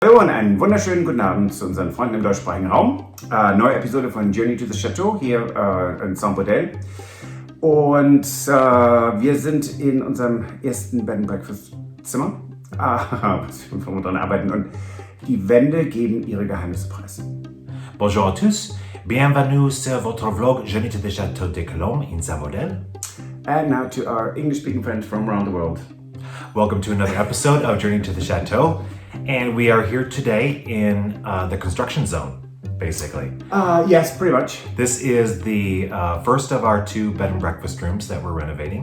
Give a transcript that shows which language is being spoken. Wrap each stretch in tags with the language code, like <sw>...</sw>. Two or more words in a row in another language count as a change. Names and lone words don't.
<de>Hallo und einen wunderschönen guten Abend zu unseren Freunden im deutschsprachigen Raum. Neue Episode von Journey to the Chateau hier in Saint-Baudel. Und wir sind in unserem ersten</de> <en>Bed and Breakfast</en> <de>Zimmer, was wir dran arbeiten. Und die Wände geben ihre Geheimnisse preis.</de> <fr>Bonjour à tous, bienvenue sur votre vlog Journey to the Château de Colombes in Saint-Baudel.</fr> <en>And now to our English-speaking friends from around the world. Welcome to another episode of Journey to the Chateau. And we are here today in the construction zone, basically. Yes, pretty much. This is the first of our two bed and breakfast rooms that we're renovating.</en>